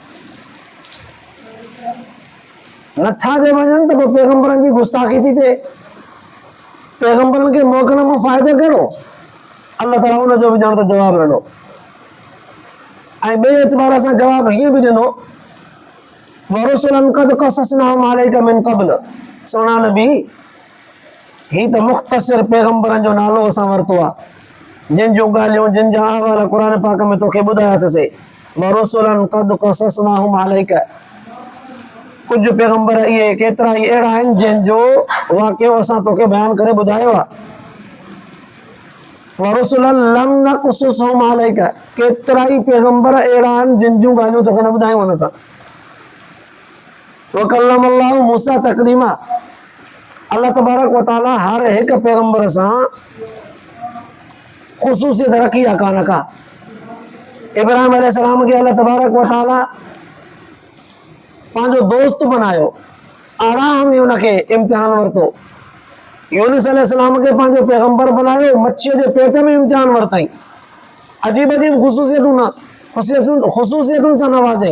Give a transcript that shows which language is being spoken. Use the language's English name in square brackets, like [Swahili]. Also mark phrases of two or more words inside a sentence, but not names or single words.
[Sindhi] नथा जे मञनि त पोइ पैगंबरनि जी गुस्ताखी थी थिए। पैगंबरनि खे मोकिलण मां फ़ाइदो कहिड़ो? अल्लाह ताला उनजो बि ॼण त जवाबु ॾिनो। ऐं ॿिए एतबार सां जवाबु हीअं बि ॾिनो, [Arabic] ورسلا قد قصصناهم عليك من قبل, [Sindhi] सोना नबी ही त मुख़्तसिर पैगंबरनि जो नालो असां वरितो आहे, जिन जो ॻाल्हियूं जिन जा अहवाल क़ुर पाक में तोखे ॿुधाया अथसीं। [Arabic] ورسلا قد قصصناهم عليك, [Sindhi] कुछ पैगंबर ये केतरा ही अहिड़ा आहिनि जिन जो वाक़ियो असां तोखे बयान करे ॿुधायो आहे। [Arabic] ورسلا لم نقصصهم عليك, [Sindhi] केतरा ही पैगंबर अहिड़ा आहिनि जिन जूं ॻाल्हियूं तोखे न ॿुधायूं असां। [Arabic] وكلم الله موسى تكليما, الله تبارك وتعالى [Sindhi] हर हिक पैगंबर सां ख़ुसूसियत रखी आहे कान का। इब्राहिम अलैहिस्सलाम खे [Arabic] الله تبارك وتعالى [Sindhi] पंहिंजो दोस्त बनायो, आराम में उनखे इम्तिहान वरितो। यूनुस अलैहिस्सलाम खे पंहिंजो पैगंबर बनायो, मच्छीअ जे पेट में इम्तिहान वरितई। अजीब अजीब ख़ुसूसियतुनि सां नवाज़ई।